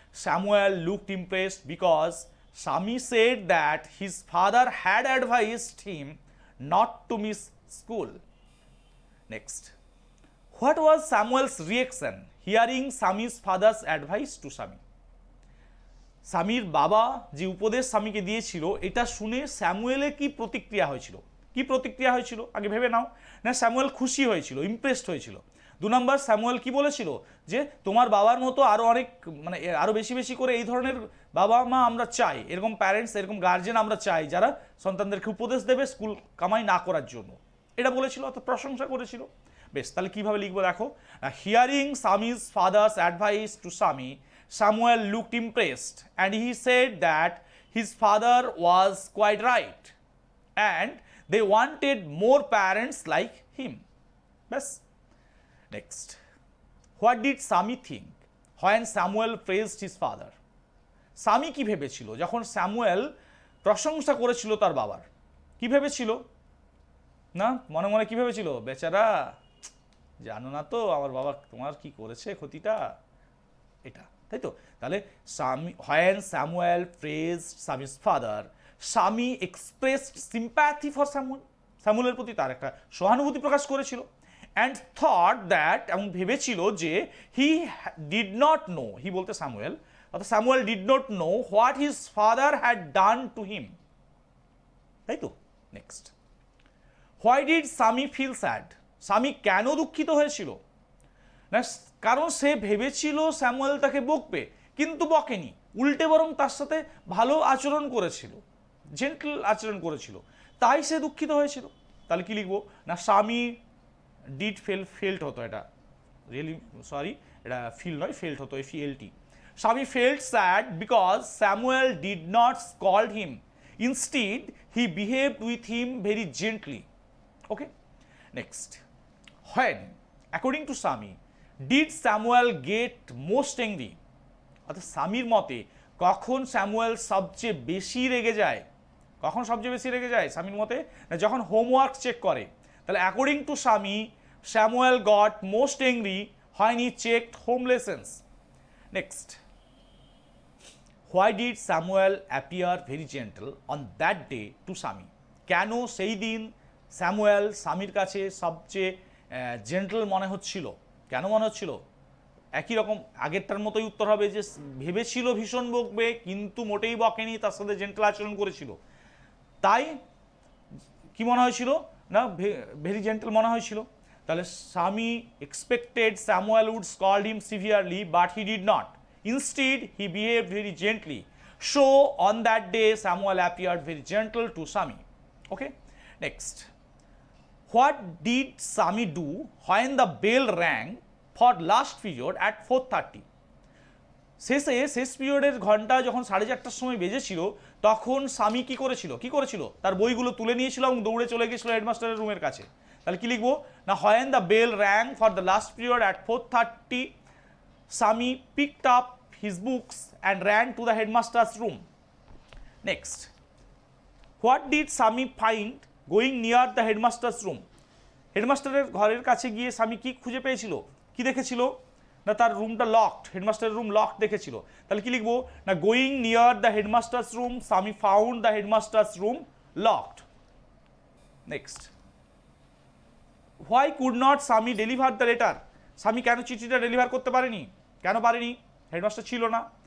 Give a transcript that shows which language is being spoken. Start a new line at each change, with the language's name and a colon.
English: Samuel looked impressed because Sami said that his father had advised him not to miss school. Next, what was Samuel's reaction hearing Sami's father's advice to Sami?
Bangla: Samir বাবা যে উপদেশ স্বামীকে দিয়েছিল এটা শুনে স্যামুয়েলের কি প্রতিক্রিয়া হয়েছিল? আগে ভেবে নাও। না, স্যামুয়েল খুশি হয়েছিল, ইমপ্রেসড হয়েছিল। 2 নম্বর, স্যামুয়েল কি বলেছিল যে তোমার বাবার মতো আরো অনেক, মানে আরো বেশি বেশি করে এই ধরনের বাবা মা আমরা চাই, এরকম প্যারেন্টস, এরকম গার্জেন আমরা চাই যারা সন্তানদেরকে উপদেশ দেবে স্কুল কামাই না করার জন্য, এটা বলেছিল, অর্থাৎ প্রশংসা করেছিল। বেশ, তাহলে কিভাবে লিখবো দেখো,
English: Hearing Sami's father's advice to Sami, Samuel looked impressed and he said that his father was quite right and they wanted more parents like him. Bas. Next, what did Sami think when Samuel praised his father?
Bangla: Sami কি ভেবেছিল যখন Samuel প্রশংসা করেছিল তার বাবার? কি ভেবেছিল? না, মনে মনে কি ভেবেছিল? বেচারা, জানো না তো আমার বাবা তোমার কি করেছে ক্ষতিটা, এটা, তাই তো?
English: তাহলে when Samuel praised Sami's father, Sami expressed sympathy for Samuel,
Bangla: স্যামুয়েলের প্রতি তার একটা সহানুভূতি প্রকাশ করেছিল,
English: and thought that,
Bangla: এবং ভেবেছিল যে
English: he did not know, he
Bangla: বলতে স্যামুয়েল, অর্থাৎ Samuel
English: did not know what his father had done to him,
Bangla: তাই তো?
English: Next, why did Sami feel sad?
Bangla: স্বামী কেন দুঃখিত হয়েছিল? কারণ সে ভেবেছিল স্যামুয়েল তাকে বকবে, কিন্তু বকেনি, উল্টে বরং তার সাথে ভালো আচরণ করেছিল, জেন্টল আচরণ করেছিল, তাই সে দুঃখিত হয়েছিল। তাহলে কি লিখবো না, স্বামী ডিড ফেল্ট হতো, এটা রিয়েলি সরি, এটা ফিল নয়, ফেল্ট হতো, FELT।
English: Swami felt sad because Samuel did not scold him, instead he behaved with him very gently. Okay, next, when according to Sami did Samuel get most angry?
Bangla: অর্থাৎ স্বামীর মতে কখন Samuel সবচেয়ে বেশি রেগে যায়? কখন সবচেয়ে বেশি রেগে যায় স্বামীর মতে? যখন হোমওয়ার্ক চেক করে।
English: তাহলে according to Sami, Samuel got most angry when he checked home lessons. Next, why did Samuel appear very gentle on that day to Sami?
Bangla: কেন সেই দিন স্যামুয়েল স্বামীর কাছে সবচেয়ে জেন্টল মনে হচ্ছিল? কেন মনে হচ্ছিল? একই রকম আগেরটার মতোই উত্তর হবে যে ভেবেছিল ভীষণ বকবে, কিন্তু মোটেই বকেনি, তার সাথে জেন্টল আচরণ করেছিল, তাই কি মনে হয়েছিল না, ভেরি জেন্টল মনে হয়েছিল।
English: তাহলে Swami expected Samuel would scold him severely, but he did not, instead he behaved very gently, so on that day Samuel appeared very gentle to Sami. Okay, next, what did Sami do when the bell rang for last period at 4:30?
Bangla: শেষ পিরিয়ডের ঘন্টা যখন 4:30টার সময় বেজেছিল, তখন Sami কি করেছিল? তার বইগুলো তুলে নিয়েছিল এবং দৌড়ে চলে গেছিল হেডমাস্টারের রুমের কাছে। তাহলে কি লিখবো না,
English: when the bell rang for the last period at 4:30, Sami picked up his books and ran to the headmaster's room. Next, what did Sami find going near the headmaster's room?
Bangla: হেডমাস্টারের ঘরের কাছে গিয়ে স্বামী কি খুঁজে পেয়েছিল, কি দেখেছিল না তার রুমটা লকড, হেডমাস্টারের রুম লকড দেখেছিল। তাহলে কি লিখবো না
English: Going near the headmaster's room Swami found the headmaster's room locked. Next, why could not Swami deliver the letter,
Bangla: স্বামী কেন চিঠিটা ডেলিভার করতে পারেনি, কেন পারেনি, হেডমাস্টার ছিল না।